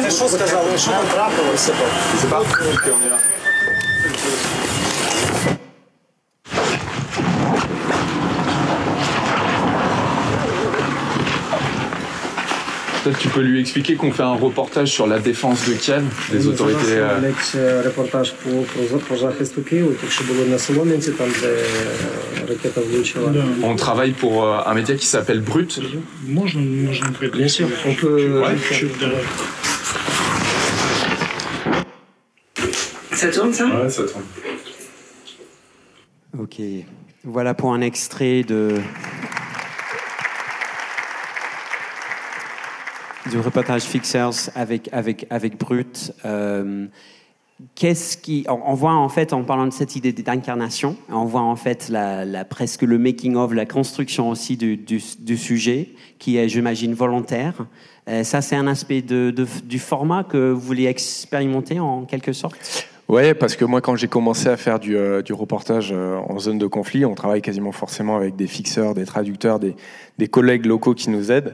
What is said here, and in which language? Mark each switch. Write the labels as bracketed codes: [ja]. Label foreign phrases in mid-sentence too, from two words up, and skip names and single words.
[fr] Il sait pas. Ok, on est là. Peut-être tu peux lui expliquer qu'on fait un reportage sur la défense de Kiev, des autorités... [uk] Репортаж по захисту Києва, так що було на Солом'янці, там де ракета влучила. [fr] On travaille pour un média qui s'appelle Brut. Bien sûr, on peut... Ça tourne, ça? Ouais, ça tourne. Ok, voilà pour un extrait du reportage Fixers avec Brut. Qu'est-ce qui, on voit en fait, en parlant de cette idée d'incarnation, on voit en fait presque le [en] making of, [fr] la construction aussi du sujet, qui est, j'imagine, volontaire. Ça, c'est un aspect du format que vous voulez expérimenter en quelque sorte. Ouais, parce que moi, quand j'ai commencé à faire du reportage en zone de conflit, on travaille quasiment forcément avec des fixeurs, des traducteurs, des collègues locaux qui nous aident.